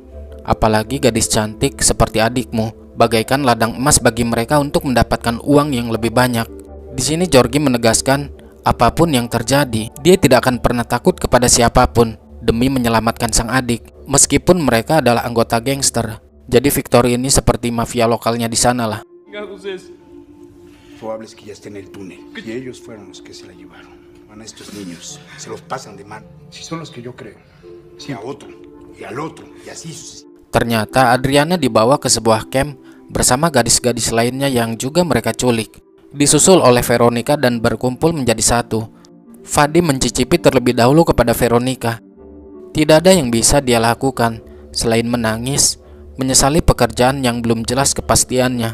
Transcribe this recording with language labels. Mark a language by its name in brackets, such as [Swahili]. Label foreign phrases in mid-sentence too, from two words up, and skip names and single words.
[Indonesian] Apalagi gadis cantik seperti adikmu, bagaikan ladang emas bagi mereka untuk mendapatkan uang yang lebih banyak. Di sini Georgie menegaskan, apapun yang terjadi, dia tidak akan pernah takut kepada siapapun demi menyelamatkan sang adik, meskipun mereka adalah anggota gangster. Jadi Victor ini seperti mafia lokalnya di sana lah. [Spanish] Probables que ya estén en el túnel. Y ellos fueron los que se la llevaron. Van a estos niños, se los pasan de mano. Si son los que yo creo, si a otro y al otro y así. [Indonesian] Ternyata Adriana dibawa ke sebuah camp bersama gadis-gadis lainnya yang juga mereka culik, disusul oleh Veronica dan berkumpul menjadi satu. Fadi mencicipi terlebih dahulu kepada Veronica. Tidak ada yang bisa dia lakukan selain menangis, menyesali pekerjaan yang belum jelas kepastiannya.